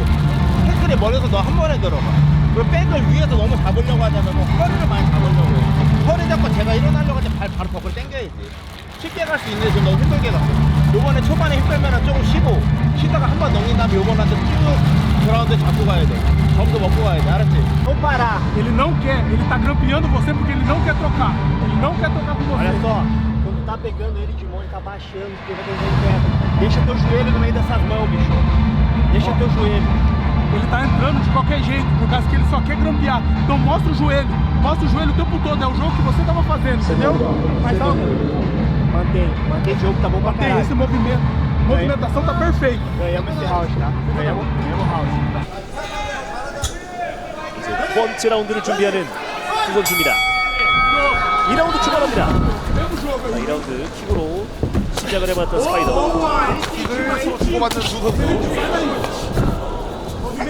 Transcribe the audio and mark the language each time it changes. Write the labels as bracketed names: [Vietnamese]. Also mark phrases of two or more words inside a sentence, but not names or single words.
[Korean] 태클이 멀어서 너 한 번에 들어가. 그리고 백을 위에서 너무 잡으려고 하자면 허리를 많이 잡으려고 해. 허리 잡고 제가 일어나려고 하지 바로 벽을 당겨야지. 쉽게 갈 수 있는데 좀 너무 힘들게 갔어. 요번에 초반에 힘 빼면 조금 쉬다가 한 번 넘긴 다음에 요번한테 쭉 그라운드 잡고 가야 돼. 점도 먹고 가야 돼. 알았지? [Portuguese] Vou parar. Ele não quer, ele tá grampeando você porque ele não quer trocar. Ele não quer trocar com você. Olha só, quando tá pegando ele de mão, ele tá baixando, porque vai ter perto. Deixa teu joelho no meio dessas mãos, bicho. Deixa teu joelho. Ele tá entrando de qualquer jeito, por causa que ele só quer grampear. Então mostra o joelho o tempo todo. É o jogo que você tava fazendo, entendeu? Mas Mantém o jogo, tá bom pra tem caralho. esse movimento. A movimentação tá perfeita. Ganhamos esse round, tá? Ganhamos round. [Korean] 이제 두 번째 라운드를 준비하는 두 선수입니다. 2라운드 출발합니다. 2라운드 킥으로 시작을 해봤던 스파이더. 킥을 서로 주고받는 두 선수.